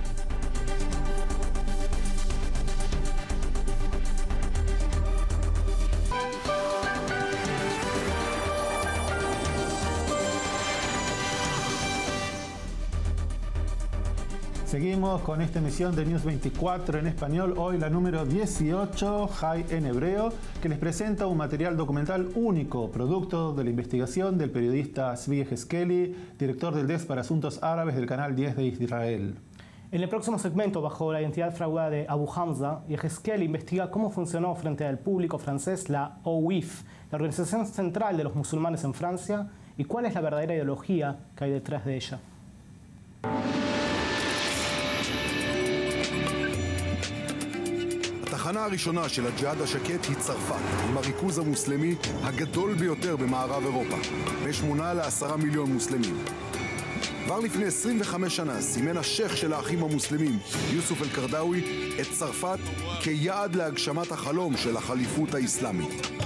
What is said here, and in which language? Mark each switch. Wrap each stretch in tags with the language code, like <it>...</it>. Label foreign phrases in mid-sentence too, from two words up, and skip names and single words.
<es>Seguimos con esta emisión de News 24 en español, hoy la número 18, High en hebreo, que les presenta un material documental único, producto de la investigación del periodista Tzvi Yehezkeli, director del Desk para Asuntos Árabes del Canal 10 de Israel. En el próximo segmento, bajo la identidad fraguada de Abu Hamza, Yehezkeli investiga cómo funcionó frente al público francés la OUIF, la organización central de los musulmanes en Francia, y cuál es la verdadera ideología que hay detrás de ella.</es> <he>התחנה הראשונה של הג'יהאד השקט היא צרפת, עם הריכוז המוסלמי הגדול ביותר במערב אירופה, ב8 ל10 מיליון מוסלמים. כבר לפני 25 שנה סימן השייך של האחים המוסלמים, יוסוף אל-קרדאווי, את צרפת כיעד להגשמת החלום של החליפות האסלאמית.</he>